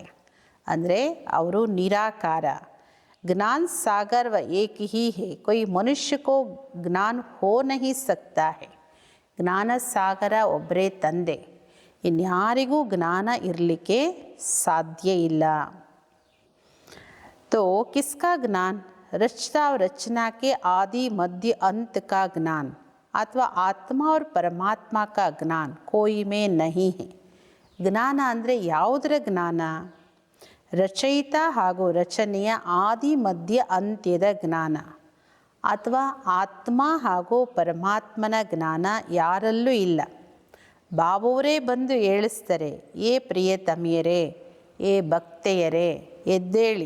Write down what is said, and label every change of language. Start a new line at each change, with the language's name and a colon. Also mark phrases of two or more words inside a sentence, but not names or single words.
Kannada: ಅಂದರೆ ಅವರು ನಿರಾಕಾರ.
Hindi: ज्ञान सागर वो एक ही है, कोई मनुष्य को ज्ञान हो नहीं सकता है.
Kannada: ಜ್ಞಾನ ಸಾಗರ ಒಬ್ಬರೇ ತಂದೆ, ಇನ್ಯಾರಿಗೂ ಜ್ಞಾನ ಇರಲಿಕ್ಕೆ ಸಾಧ್ಯ ಇಲ್ಲ.
Hindi: तो किसका ज्ञान? रचता और रचना के आदि मध्य अंत का ज्ञान अथवा आत्मा और परमात्मा का ज्ञान कोई में नहीं है.
Kannada: ಜ್ಞಾನ ಅಂದರೆ ಯಾವುದರ ಜ್ಞಾನ? ರಚಯಿತ ಹಾಗೂ ರಚನೆಯ ಆದಿ ಮಧ್ಯ ಅಂತ್ಯದ ಜ್ಞಾನ, ಅಥವಾ ಆತ್ಮ ಹಾಗೂ ಪರಮಾತ್ಮನ ಜ್ಞಾನ ಯಾರಲ್ಲೂ ಇಲ್ಲ. ಬಾಬೋರೇ ಬಂದು ಹೇಳಿಸ್ತಾರೆ, ಏ ಪ್ರಿಯತಮಿಯರೇ, ಏ ಭಕ್ತೆಯರೇ, ಎದ್ದೇಳಿ.